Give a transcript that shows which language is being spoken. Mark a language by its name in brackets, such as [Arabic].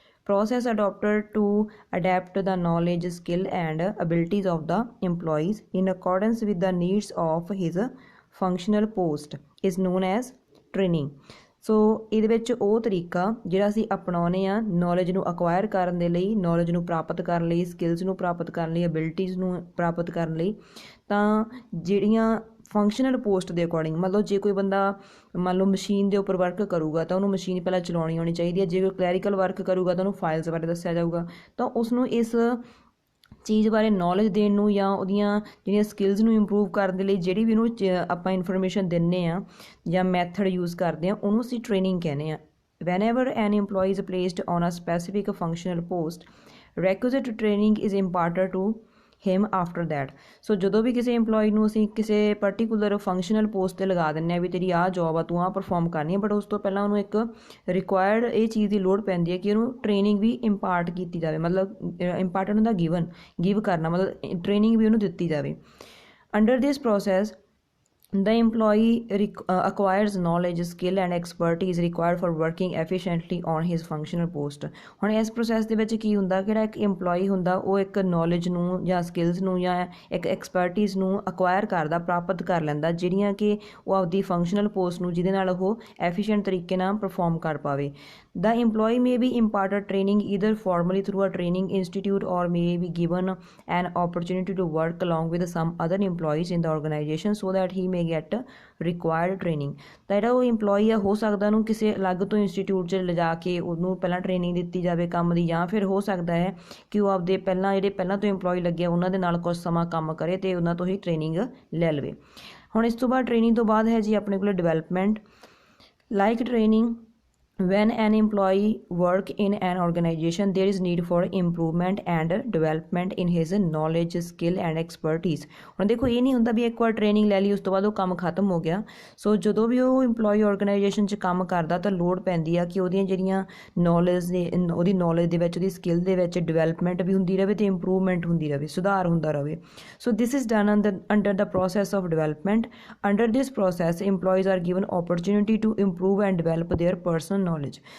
[English] Process adopted to adapt the knowledge, skill and abilities of the employees in accordance with the needs of his functional post is known as training। [Punjabi] ਸੋ ਇਹਦੇ ਵਿੱਚ ਉਹ ਤਰੀਕਾ ਜਿਹੜਾ ਅਸੀਂ ਅਪਣਾਉਂਦੇ ਹਾਂ knowledge ਨੂੰ ਅਕਵਾਇਰ ਕਰਨ ਦੇ ਲਈ, ਨੌਲੇਜ ਨੂੰ ਪ੍ਰਾਪਤ ਕਰਨ ਲਈ, ਸਕਿੱਲਸ ਨੂੰ ਪ੍ਰਾਪਤ ਕਰਨ ਲਈ, ਐਬਿਲਿਟੀਜ਼ ਨੂੰ ਪ੍ਰਾਪਤ ਕਰਨ ਲਈ, ਤਾਂ ਜਿਹੜੀਆਂ ਫੰਕਸ਼ਨਲ ਪੋਸਟ ਦੇ ਅਕੋਰਡਿੰਗ, ਮਤਲਬ ਜੇ ਕੋਈ ਬੰਦਾ ਮੰਨ ਲਓ ਮਸ਼ੀਨ ਦੇ ਉੱਪਰ ਵਰਕ ਕਰੂਗਾ ਤਾਂ ਉਹਨੂੰ ਮਸ਼ੀਨ ਪਹਿਲਾਂ ਚਲਾਉਣੀ ਆਉਣੀ ਚਾਹੀਦੀ ਹੈ। ਜੇ ਕੋਈ ਕਲੈਰੀਕਲ ਵਰਕ ਕਰੂਗਾ ਤਾਂ ਉਹਨੂੰ ਫਾਈਲਸ ਬਾਰੇ ਦੱਸਿਆ ਜਾਊਗਾ। ਤਾਂ ਉਸਨੂੰ ਇਸ ਚੀਜ਼ ਬਾਰੇ ਨੌਲੇਜ ਦੇਣ ਨੂੰ ਜਾਂ ਉਹਦੀਆਂ ਜਿਹੜੀਆਂ ਸਕਿੱਲਸ ਨੂੰ ਇੰਪਰੂਵ ਕਰਨ ਦੇ ਲਈ ਜਿਹੜੀ ਵੀ ਉਹਨੂੰ ਆਪਾਂ ਇਨਫੋਰਮੇਸ਼ਨ ਦਿੰਦੇ ਹਾਂ ਜਾਂ ਮੈਥਡ ਯੂਜ਼ ਕਰਦੇ ਹਾਂ ਉਹਨੂੰ ਅਸੀਂ ਟ੍ਰੇਨਿੰਗ ਕਹਿੰਦੇ ਹਾਂ। [English] whenever an employee is placed on a specific functional post, requisite training is imparted to him after that। [Punjabi] ਸੋ ਜਦੋਂ ਵੀ ਕਿਸੇ ਇੰਪਲੋਈ ਨੂੰ ਅਸੀਂ ਕਿਸੇ ਪਰਟੀਕੂਲਰ ਫੰਕਸ਼ਨਲ ਪੋਸਟ 'ਤੇ ਲਗਾ ਦਿੰਦੇ ਹਾਂ ਵੀ ਤੇਰੀ ਆਹ ਜੋਬ ਆ, ਤੂੰ ਆਹ ਪਰਫੋਰਮ ਕਰਨੀ ਹੈ, ਬਟ ਉਸ ਤੋਂ ਪਹਿਲਾਂ ਉਹਨੂੰ ਇੱਕ ਰਿਕੁਆਇਰਡ ਇਹ ਚੀਜ਼ ਦੀ ਲੋੜ ਪੈਂਦੀ ਹੈ ਕਿ ਉਹਨੂੰ ਟ੍ਰੇਨਿੰਗ ਵੀ ਇੰਪਾਰਟ ਕੀਤੀ ਜਾਵੇ, ਮਤਲਬ ਇੰਪਾਰਟੈਂਟ ਹੁੰਦਾ ਗਿਵ ਕਰਨਾ, ਮਤਲਬ ਟ੍ਰੇਨਿੰਗ ਵੀ ਉਹਨੂੰ ਦਿੱਤੀ ਜਾਵੇ। [English] Under this process the employee acquires knowledge, skill and expertise required for working efficiently on his functional post। [Punjabi] ਹੁਣ ਇਸ ਪ੍ਰੋਸੈਸ ਦੇ ਵਿੱਚ ਕੀ ਹੁੰਦਾ, ਕਿਹੜਾ ਇੱਕ ਇੰਪਲੋਈ ਹੁੰਦਾ ਉਹ ਇੱਕ ਨੌਲੇਜ ਨੂੰ ਜਾਂ ਸਕਿੱਲਸ ਨੂੰ ਜਾਂ ਇੱਕ ਐਕਸਪਰਟੀਜ਼ ਨੂੰ ਅਕਵਾਇਰ ਕਰਦਾ, ਪ੍ਰਾਪਤ ਕਰ ਲੈਂਦਾ, ਜਿਹੜੀਆਂ ਕਿ ਉਹ ਆਪਦੀ ਫੰਕਸ਼ਨਲ ਪੋਸਟ ਨੂੰ ਜਿਹਦੇ ਨਾਲ ਉਹ ਐਫੀਸ਼ੀਐਂਟ ਤਰੀਕੇ ਨਾਲ ਪਰਫੋਰਮ ਕਰ ਪਾਵੇ। [English] The employee may be imparted training either formally through a training institute or may be given an opportunity to work along with some other employees in the organization so that he may get required training। [Punjabi] ਤਾਂ ਜਿਹੜਾ ਉਹ employee ਆ ਹੋ ਸਕਦਾ ਉਹਨੂੰ ਕਿਸੇ ਅਲੱਗ ਤੋਂ ਇੰਸਟੀਟਿਊਟ 'ਚ ਲਿਜਾ ਕੇ ਉਹਨੂੰ ਪਹਿਲਾਂ ਟ੍ਰੇਨਿੰਗ ਦਿੱਤੀ ਜਾਵੇ ਕੰਮ ਦੀ, ਜਾਂ ਫਿਰ ਹੋ ਸਕਦਾ ਹੈ ਕਿ ਉਹ ਆਪਦੇ ਜਿਹੜੇ ਪਹਿਲਾਂ ਤੋਂ ਇੰਪਲੋਈ ਲੱਗੇ ਉਹਨਾਂ ਦੇ ਨਾਲ ਕੁਝ ਸਮਾਂ ਕੰਮ ਕਰੇ ਅਤੇ ਉਹਨਾਂ ਤੋਂ ਹੀ ਟ੍ਰੇਨਿੰਗ ਲੈ ਲਵੇ। ਹੁਣ ਇਸ ਤੋਂ ਬਾਅਦ ਟ੍ਰੇਨਿੰਗ ਤੋਂ ਬਾਅਦ ਹੈ ਜੀ ਆਪਣੇ ਕੋਲ development. [English] Like training, when an employee work in an organization there is need for improvement and development in his knowledge, skill and expertise। [Punjabi] ਹੁਣ ਦੇਖੋ ਇਹ ਨਹੀਂ ਹੁੰਦਾ ਵੀ ਇੱਕ ਵਾਰ ਟ੍ਰੇਨਿੰਗ ਲੈ ਲਈ ਉਸ ਤੋਂ ਬਾਅਦ ਉਹ ਕੰਮ ਖਤਮ ਹੋ ਗਿਆ। ਸੋ ਜਦੋਂ ਵੀ ਉਹ ਇੰਪਲੋਈ ਆਰਗੇਨਾਈਜੇਸ਼ਨ 'ਚ ਕੰਮ ਕਰਦਾ ਤਾਂ ਲੋੜ ਪੈਂਦੀ ਆ ਕਿ ਉਹਦੀਆਂ ਜਿਹੜੀਆਂ ਉਹਦੀ ਨੌਲੇਜ ਦੇ ਵਿੱਚ, ਉਹਦੀ ਸਕਿੱਲ ਦੇ ਵਿੱਚ ਡਿਵੈਲਪਮੈਂਟ ਵੀ ਹੁੰਦੀ ਰਹੇ ਅਤੇ ਇੰਪਰੂਵਮੈਂਟ ਹੁੰਦੀ ਰਹੇ, ਸੁਧਾਰ ਹੁੰਦਾ ਰਹੇ। [English] So this is done under the process of development. Under this process employees are given opportunity to improve and develop their personal knowledge.